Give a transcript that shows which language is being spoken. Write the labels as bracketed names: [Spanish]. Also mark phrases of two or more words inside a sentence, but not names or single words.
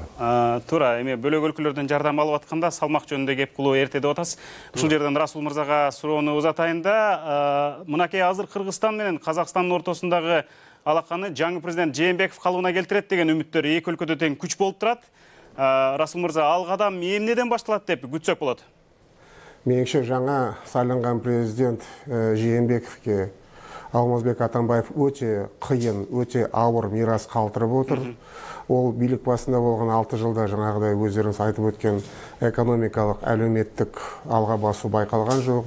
[Kyrgyz] Туура, эми бөлөк өлкөлөрдөн жардам алып атканда салмак жөнүндө кеп кылуу эрте деп атасыз. Ушул жерден Расул мырзага суроону узатайын да, мынакей азыр Кыргызстан менен Казакстандын ортосундагы алаканы жаңы президент Жээнбеков калыбына келтирет деген үмүттөр эки өлкөдө тең күч болуп турат. Расул мырза, ал кадам эмнеден башталат деп күтсөк болот? [Kazakh] Меніңше жаңа сайланған президент Жээнбековке Алмазбек Атамбаев өте қиын, өте ауыр мирас калтырып отыр. Ол билік басында болған 6 жылда жаңағыдай өздеріңіз айтып өткен экономикалық, әлеуметтік алға басу байқалған жоқ.